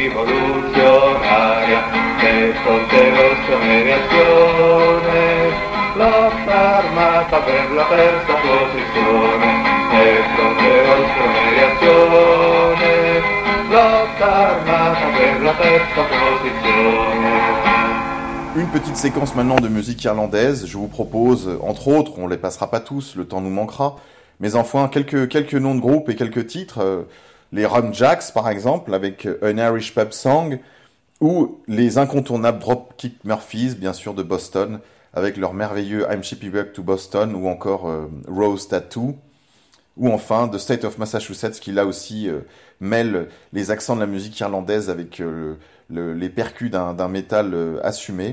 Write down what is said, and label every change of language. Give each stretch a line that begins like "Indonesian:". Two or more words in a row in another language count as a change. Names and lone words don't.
Italian: rivoluzionaria, e fronte rosso e reazione, lotta armata per la terza posizione, e fronte rosso e reazione, lotta armata per la terza posizione.
French: Une petite séquence maintenant de musique irlandaise. Je vous propose, entre autres, on les passera pas tous, le temps nous manquera, mais enfin quelques noms de groupes et quelques titres. Les Rum Jacks, par exemple, avec An Irish Pub Song, ou les incontournables Dropkick Murphys, bien sûr, de Boston, avec leur merveilleux I'm Shipping Back to Boston, ou encore Rose Tattoo, ou enfin The State of Massachusetts, qui là aussi mêle les accents de la musique irlandaise avec les percus d'un métal assumé.